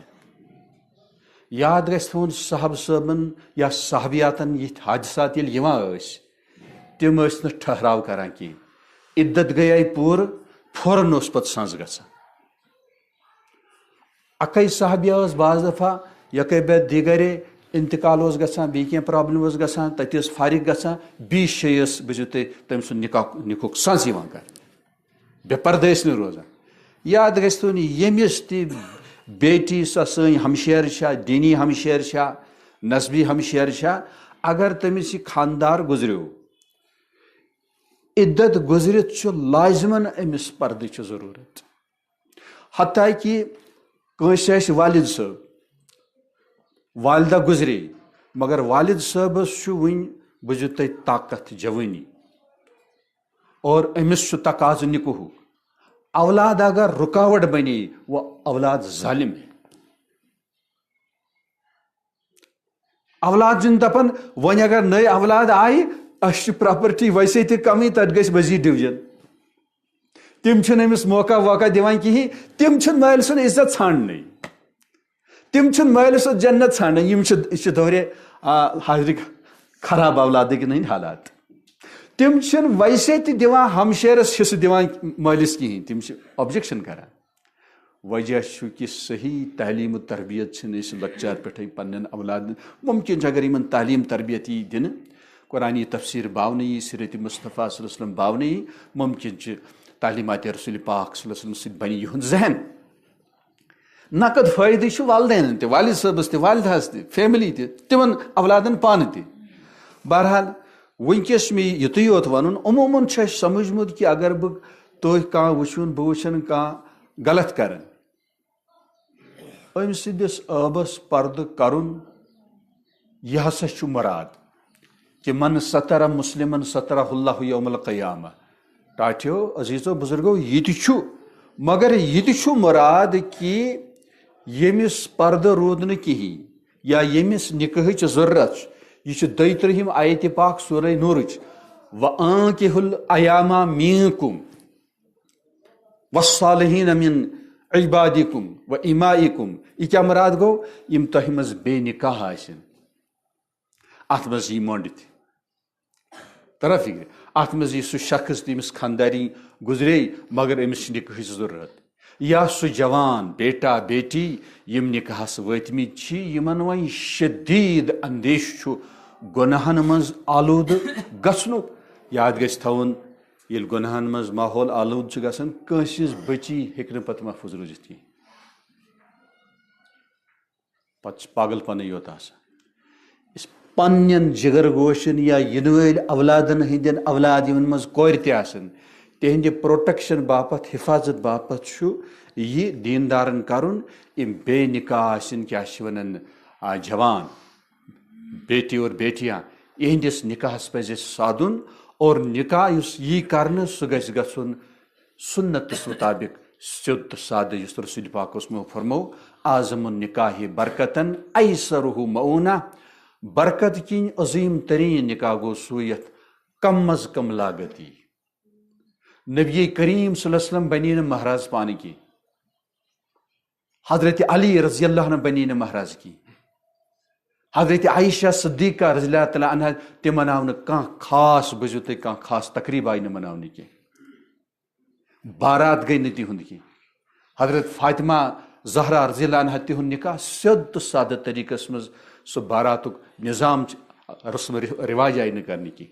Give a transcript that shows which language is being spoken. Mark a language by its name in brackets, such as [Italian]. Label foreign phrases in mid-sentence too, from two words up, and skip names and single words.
[Kashmiri] یاد گژھِ تھاوُن صحابہٕ صٲبن یا صحابیاتن یِتھۍ حادثات ییٚلہِ یِوان ٲسۍ تِم ٲسۍ نہٕ ٹھہراو کران کینٛہہ، عدت گٔیے پوٗرٕ فوراً اوس پتہٕ سنٛز گژھان. اکے صحابیہ ٲس بعض دفعہ [Persian] یکے بے دیگرے [Kashmiri] انتقال اوس گژھان، بیٚیہِ کینٛہہ پرابلم ٲس گژھان، تتہِ ٲس فارغ گژھان، بیٚیہِ جایہِ ٲس بوٗزِو تُہۍ تٔمۍ سُنٛد نِکاحُک سنٛز یِوان کرنہٕ، بے پردٕ ٲسۍ نہٕ روزان. یاد گژھِ تھاوُن ییٚمِس تہِ بیٹی سۄ سٲنۍ ہمشیر چھا، دیٖنی ہمشیر چھا، نسبی ہمشیر چھا، اگر تٔمِس یہِ خاندار گُزریو، عدت گُزرِتھ چھُ لازمن أمِس پردٕچ ضروٗرت. حتیٰ کہِ کٲنٛسہِ آسہِ والد صٲب، والدہ گُزرے مگر والد صٲبس چھُ وُنہِ بوٗزِو تُہۍ طاقت جوٲنی اور أمِس چھُ تقاضہٕ نِکوٗہُک. [Urdu] اولاد اگر رُکاوٹ بنے وہ اولاد ظالم ہے. [Kashmiri] اولاد چھِنہٕ دپان وۄنۍ اگر نٔے اولاد آیہِ اَسہِ چھِ پراپرٹی ویسے تہِ کمٕے، تتھ گژھِ مزیٖد ڈِوجن. تِم چھِنہٕ أمِس موقع ووقع دِوان کِہینۍ، تِم چھِنہٕ مٲلۍ سُنٛد عزت ژھانڈنٕے، تِم چھِنہٕ مٲلۍ سُنٛد جنت ژھانڈان. یِم چھِ دورے حاضرٕکۍ خراب اولادٕکۍ ہٕنٛدۍ حالات. تِم چھِنہٕ ویسے تہِ دِوان ہمشیرس حصہٕ دِوان مٲلِس کِہینۍ، تِم چھِ اوبجیکشن کران. وجہ چھُ کہِ صحیح تعلیٖم و تربیت چھِنہٕ أسۍ لۄکچار پٮ۪ٹھٕے پننٮ۪ن اولادن. ممکن چھُ اگر یِمن تعلیٖم تربیت یی دِنہٕ، قرآنی تفسیٖر باونہٕ یی، سیرت مصطفیٰ [Arabic] صلی اللہ علیہ وسلم [Kashmiri] باونہٕ یی، ممکن چھُ تعلیٖمات رسول پاک [Arabic] صلی اللہ علیہ وسلم [Kashmiri] سۭتۍ بنہِ یِہُنٛد ذہن. نقد فٲیدٕ چھُ والدینن تہِ، والد صٲبس تہِ، والدہس تہِ، فیملی تہِ، تِمن اولادن پانہٕ تہِ. بہرحال وٕنکیٚس چھُ مےٚ یُتُے یوت ونُن، عموٗمن چھُ اَسہِ سمجھمُت کہِ اگر بہٕ تُہۍ کانٛہہ وٕچھُن بہٕ وٕچھن کانٛہہ غلط کران، أمۍ سٕنٛدِس ٲبس پردٕ کرُن یہِ ہسا چھُ مُراد کہ [Arabic] من سترہ مسلمن سترہ اللہ یوم القیامہ. [Kashmiri] ٹاٹھیو عزیزو بزرگو یہ تہِ چھُ، مگر یہ تہِ چھُ مُراد کہ ییٚمِس پردٕ روٗد نہٕ کِہینۍ یا ییٚمِس نِکاحٕچ ضروٗرت چھِ، یہ چھُ 32 آیتِ پاک سورہ نوٗرٕچ، [Arabic] وَأَنكِحُوا الْأَيَامَ مِنكُمْ وَالصَّالِحِينَ مِنْ عِبَادِكُمْ وَإِمَائِكُمْ. [Kashmiri] یہ کیٛاہ مُراد گوٚو؟ یِم تۄہہِ منٛز بے نِکاح آسن. اتھ منٛز یی مۄنٛڈ تہِ ترا فِکرِ، اتھ منٛز یی سُہ شخص تٔمِس خانداری گُزرے مگر أمِس چھِ نِکاحٕچ ضروٗرت، یا سُہ جوان بیٹا بیٹی یِم نِکاحس وٲتمٕتۍ چھِ، یِمن وۄنۍ شدیٖد اندیش چھُ گۄناہن منٛز آلوٗدٕ گژھنُک. یاد گژھِ تھاوُن ییٚلہِ گۄناہن منٛز ماحول آلوٗد چھُ گژھان، کٲنٛسہِ ہٕنٛز بٔچی ہیٚکہِ نہٕ پتہٕ محفوٗظ روٗزِتھ کینٛہہ، پتہٕ چھِ پاگل پنٕے یوت آسان. پننٮ۪ن جگر گوشن یا یِنہٕ وٲلۍ اولادن ہٕنٛدٮ۪ن اولاد یِمن منٛز کورِ تہِ آسن، تِہنٛدِ پروٹیکشن باپتھ، حفاظت باپتھ چھُ یہِ دیٖندارن کرُن. یِم بے نِکاح آسن، کیٛاہ چھِ ونان [Urdu] جوان بیٹی اور بیٹیاں، [Kashmiri] یِہنٛدِس نِکاحس پزِ اَسہِ سادُن. اور نِکاح یُس یی کرنہٕ سُہ گژھِ گژھُن سُنتس مُطابق، سیوٚد تہٕ سادٕ، یُس رسول پاک اوسمو فرمو [Arabic] اعظم النکاح برکتن ایسرہ مؤونہ. [Kashmiri] برکت کِنۍ عظیٖم تریٖن نِکاح گوٚو سُے یتھ [Urdu] کم از کم [Kashmiri] لاگت یی. نبی کریم [Arabic] صلی اللہ علیہ وسلم [Kashmiri] بنی نہٕ مہراز پانہٕ کینٛہہ، حضرت علی [Arabic] رضی اللہ عنہ [Kashmiri] بنی نہٕ مہراز کینٛہہ، حضرت عائشہ صدیقہ [Arabic] رضی اللہ تعالیٰ عنہ [Kashmiri] تہِ مناو نہٕ کانٛہہ خاص، بوٗزِو تُہۍ، کانٛہہ خاص تقریٖب آیہِ نہٕ مناونہٕ کینٛہہ، بارات گٔے نہٕ تِہُنٛد کینٛہہ. حضرت فاطمہ زہرا [Arabic] رضی اللہ عنہ [Kashmiri] تِہُنٛد نِکاح سیوٚد تہٕ سادٕ طریٖقس منٛز، سُہ باراتُک نظام رسم رواج آیہِ نہٕ کرنہٕ کینٛہہ.